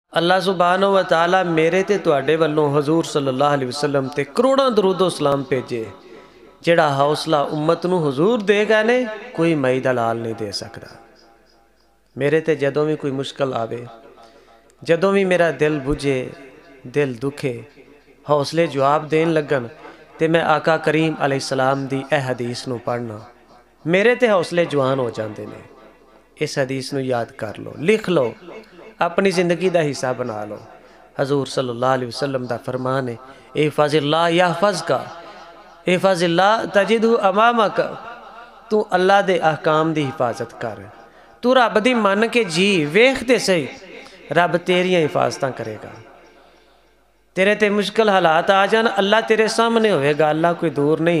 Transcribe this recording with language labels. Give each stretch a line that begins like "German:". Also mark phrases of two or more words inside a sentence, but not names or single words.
Arabic: الله سبحانه وتعالى
Punjabi: میرے تے تہاڈے ولوں حضور
Arabic: صلى الله عليه وسلم
Punjabi: تے کروڑاں درود و سلام بھیجے. جہڑا حوصلہ امت نوں حضور دے گئے نے کوئی مئی دا لال نہیں دے سکدا. میرے تے جدوں وی کوئی مشکل آوے، جدوں وی میرا دل بجھے، دل دکھے، حوصلے جواب دین لگن تے میں آقا کریم علیہ السلام دی اے حدیث نوں پڑھناں، میرے تے حوصلے جوان
Urdu: ہو جاتے ہیں. اس حدیث نوں یاد کر لو، لکھ لو، اپنی زندگی کا حصہ بنا لو.
Arabic: حضور صلى الله عليه وسلم
Urdu: کا فرمان ہے,
Arabic: احفظ الله يحفظك، احفظ الله تجده أمامك.
Punjabi: تو اللہ دے احکام کی حفاظت کر، تو رب دی من کے جی، ویکھ تے سہی، رب تیریاں حفاظت کریگا. تیرے تے مشکل حالات آ جان، اللہ تیرے سامنے ہوئے گا، اللہ کوئی دور نہیں.